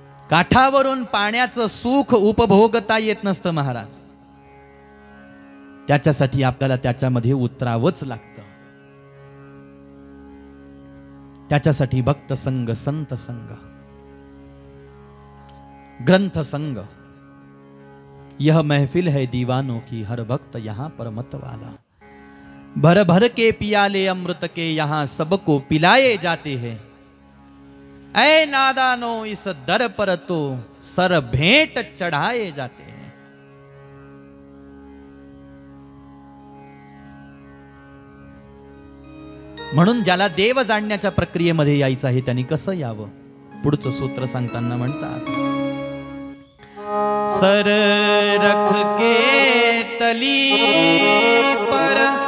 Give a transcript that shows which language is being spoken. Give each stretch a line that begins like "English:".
Marathi: काठावरून पाण्याचं सुख उपभोगता येत नसतं महाराज. त्याच्यासाठी आपल्याला त्याच्यामध्ये उतरावंच लागतं. त्याच्यासाठी भक्त संग, संत संग, ग्रंथ संग.
Hindi: यह महफिल है दीवानों की, हर भक्त यहाँ पर मत वाला. भर भर के पियाले अमृत के, यहाँ सबको पिलाए जाते हैं. ऐ नादानो इस दर पर तो सर भेंट चढ़ाए जाते हैं.
Marathi: म्हणून ज्याला देव जाणण्याच्या प्रक्रियेमध्ये यायचं आहे त्यांनी कसं यावं? पुढचं सूत्र सांगताना म्हणतात,
Hindi: सर रख के तली पर